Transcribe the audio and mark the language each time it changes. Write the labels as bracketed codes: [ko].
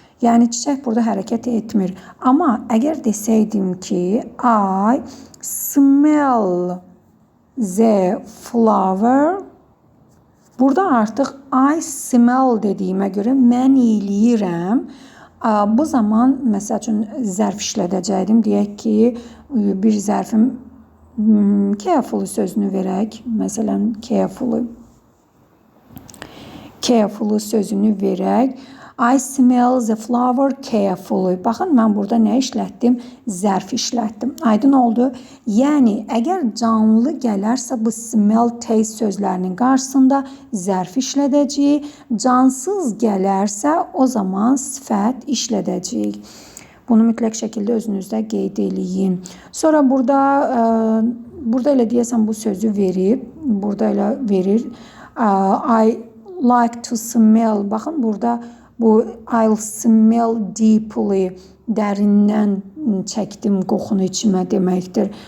[az] Yəni çiçək burada hərəkət etmir. Amma əgər desəydim ki, I smell the flower, burada artıq I smell dediyimə görə mən eləyirəm. Bu zaman, məsəl üçün, zərf işlədəcəkdim. Deyək ki, bir zərfim carefully sözünü verək. Məsələn, carefully sözünü verək. [en] I smell the flower carefully. [az] Baxın, mən burada nə işlətdim? Zərf işlətdim. Aydın oldu. Yəni, əgər canlı gələrsə bu smell, taste sözlərinin qarşısında zərf işlədəcəyik. Cansız gələrsə o zaman sifət işlədəcəyik. Bunu mütləq şəkildə özünüzdə qeyd eləyin. Sonra burada elə deyəsən bu sözü verib. [en] Burada elə verir. I like to smell. [az] Baxın burada bu I'll smell deeply. Dərindən çəkdim qoxunu içimə deməkdir.